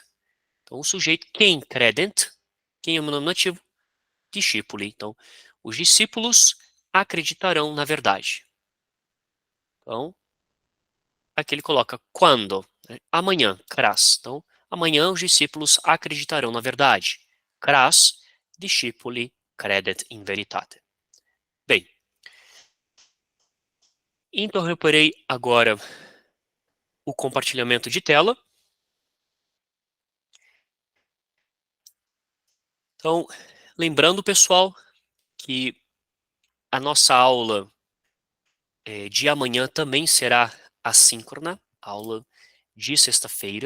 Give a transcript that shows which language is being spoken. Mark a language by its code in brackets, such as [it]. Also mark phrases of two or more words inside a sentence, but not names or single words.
[pt] Então, o sujeito, quem credent? Quem é o nominativo? Discípuli. Então, os discípulos acreditarão na verdade. Então, aqui ele coloca quando, né? Amanhã, cras. Então, amanhã os discípulos acreditarão na verdade. [la] Cras, discipuli credet in veritate. [pt] Bem, interromperei agora o compartilhamento de tela. Então, lembrando, pessoal, que a nossa aula de amanhã também será assíncrona, aula de sexta-feira.